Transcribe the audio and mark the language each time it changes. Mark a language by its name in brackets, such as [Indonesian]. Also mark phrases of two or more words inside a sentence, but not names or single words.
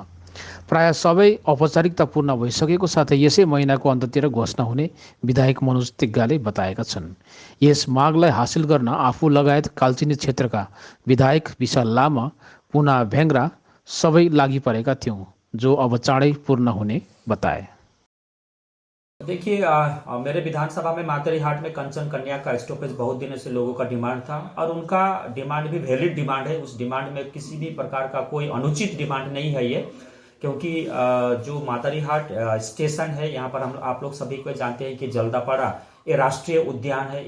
[Nepali] प्राय सबै औपचारिकता पूर्ण भइसकेको साथै यसै महिनाको अन्ततिर घोषणा हुने विधायक मनोज तिग्गाले बताएका छन्। यस मागलाई हासिल गर्न आफू लगायत कालचिनी क्षेत्रका विधायक विशाल लामा, पुना भेङ्ग्रा सबै लागि परेका थियौँ, जो अब चाँडै पूर्ण हुने बताए। [Hindi] देखिए, मेरे विधानसभा में मातरीहाट में कंचन कन्या का स्टॉपेज बहुत दिनों से लोगों का डिमांड था और उनका डिमांड भी [English] valid demand [Hindi] है। उस डिमांड में किसी भी प्रकार का कोई अनुचित डिमांड नहीं है ये, क्योंकि जो मातरीहाट स्टेशन है, यहाँ पर हम आप लोग सभी को जानते हैं कि जल्दापाड़ा ये राष्ट्रीय उद्यान है।